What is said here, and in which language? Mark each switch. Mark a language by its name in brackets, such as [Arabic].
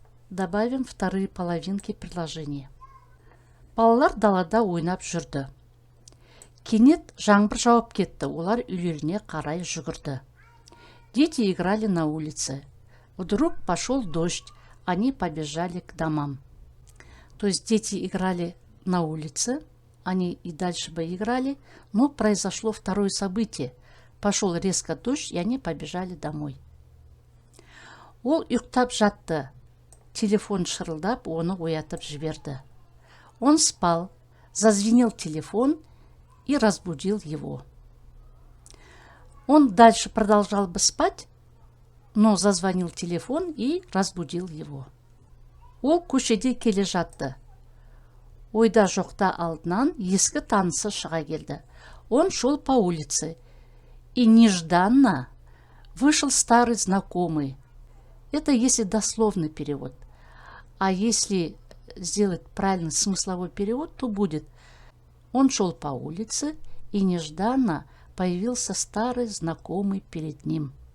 [Russian] Добавим вторые половинки предложения. [Kazakh] Балалар далада ойнап жүрді. Кенет жаңбыр жауып кетті. Олар үйлеріне қарай жүгірді. [Russian] Дети играли на улице. Вдруг пошел дождь. Они побежали к домам. То есть дети играли на улице. Они и дальше бы играли. Но произошло второе событие. Пошел резко дождь, и они побежали домой. [Kazakh] Ол ұйықтап жатты. Телефон шырылдап, оны оятып жіберді. [Russian] Он спал. Зазвенел телефон и разбудил его. Он дальше продолжал бы спать, но зазвонил телефон и разбудил его. [Kazakh] Ол көшеде келе жатты. Ойда жоқта алдынан ескі танысы шыға келді. [Russian] Он шел по улице. И нежданно вышел старый знакомый. Это если дословный перевод. А если сделать правильный смысловой перевод, то будет: он шел по улице, и нежданно появился старый знакомый перед ним.